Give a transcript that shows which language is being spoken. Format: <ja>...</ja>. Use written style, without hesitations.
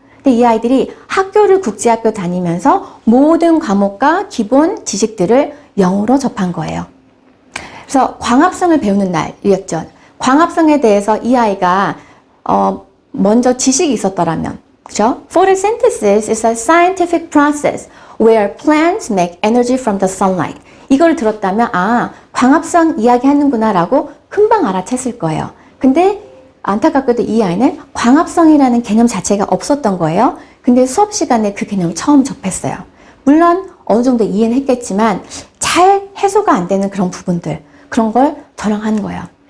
<ko>근데 이 아이들이 학교를 국제학교 다니면서 모든 과목과 기본 지식들을 영어로 접한 거예요. 그래서 광합성을 배우는 날이었죠. 광합성에 대해서 이 아이가 먼저 지식이 있었더라면, 그죠?</ko> <en>Photosynthesis is a scientific process where plants make energy from the sunlight.</en> <ko>이걸 들었다면 광합성 이야기하는구나라고 금방 알아챘을 거예요. 근데 안타깝게도 이 아이는 광합성이라는 개념 자체가 없었던 거예요. 근데 수업 시간에 그 개념을 처음 접했어요. 물론 어느 정도 이해는 했겠지만 잘 해소가 안 되는 그런 부분들, 그런 걸 저랑 하는 거예요.</ko>